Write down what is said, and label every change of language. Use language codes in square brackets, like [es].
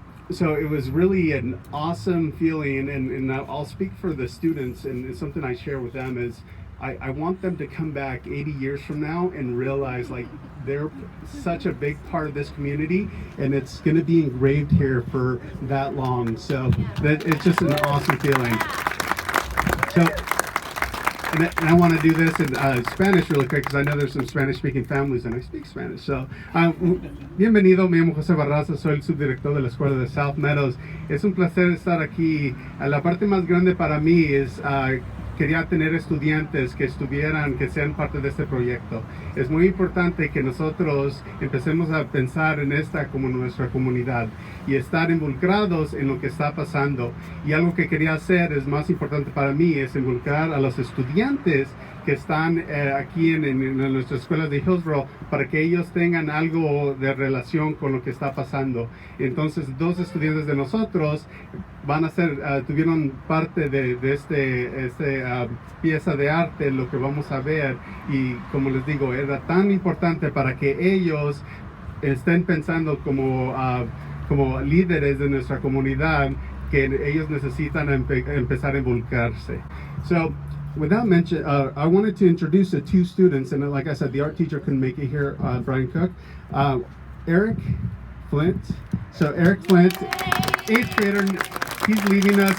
[en] So it was really an awesome feeling, and I'll speak for the students, and it's something I share with them is I want them to come back 80 years from now and realize like they're such a big part of this community, and it's going to be engraved here for that long. So it's just an awesome feeling. So, and I want to do this in Spanish really quick because I know there's some Spanish-speaking families and I speak Spanish. [es] So, bienvenido, me llamo José Barraza, soy el subdirector de la escuela de South Meadows. Es un placer estar aquí. La parte más grande para mí es quería tener estudiantes que sean parte de este proyecto. Es muy importante que nosotros empecemos a pensar en esta como nuestra comunidad y estar involucrados en lo que está pasando. Y algo que quería hacer es más importante para mí es involucrar a los estudiantes que están aquí en nuestras escuelas de Hillsboro para que ellos tengan algo de relación con lo que está pasando. Entonces, dos estudiantes de nosotros van a tuvieron parte de esta pieza de arte, lo que vamos a ver, y como les digo, era tan importante para que ellos estén pensando como líderes de nuestra comunidad que ellos necesitan empezar a involucrarse. [en] So, without mention, I wanted to introduce the two students, and like I said, the art teacher couldn't make it here, Brian Cook. Eric Flint. So Eric Flint, 8th grader, he's leaving us.